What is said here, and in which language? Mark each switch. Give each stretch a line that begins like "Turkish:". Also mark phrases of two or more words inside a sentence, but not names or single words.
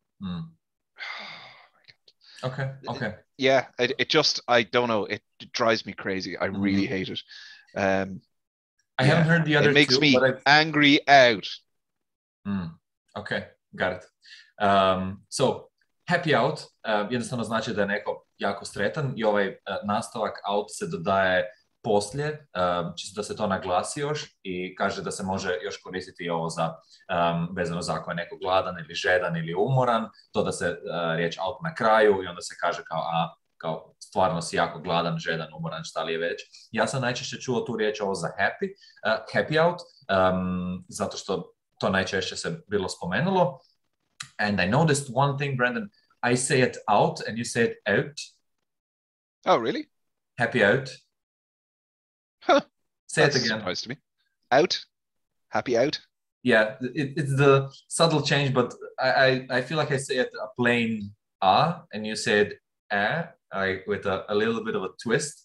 English: Okay. Yeah, it just, I don't know, it drives me crazy. I really hate it. I haven't heard the other two. It makes me angry out. Okay, got it.
Bosnian: So,
English: happy out
Bosnian: jednostavno znači da je neko jako sretan i ovaj nastavak out se dodaje poslije, čisto da se to naglasi još i kaže da se može još koristiti ovo za vezano za ako je neko gladan ili žedan ili umoran, to da se riječ out na kraju i onda se kaže kao stvarno si jako gladan, žedan, umoran, šta li je već. Ja sam najčešće čuo tu riječ ovo za
English: happy out,
Bosnian: zato što to najčešće se bilo spomenulo.
English: And I noticed one thing, Brendan, I say it out and you say it out. Oh, really? Happy out. Huh. Say That's it again. surprised me. Out? Happy out? Yeah, it's the subtle change, but I feel like I say it a plain and you say it with a little bit of a twist.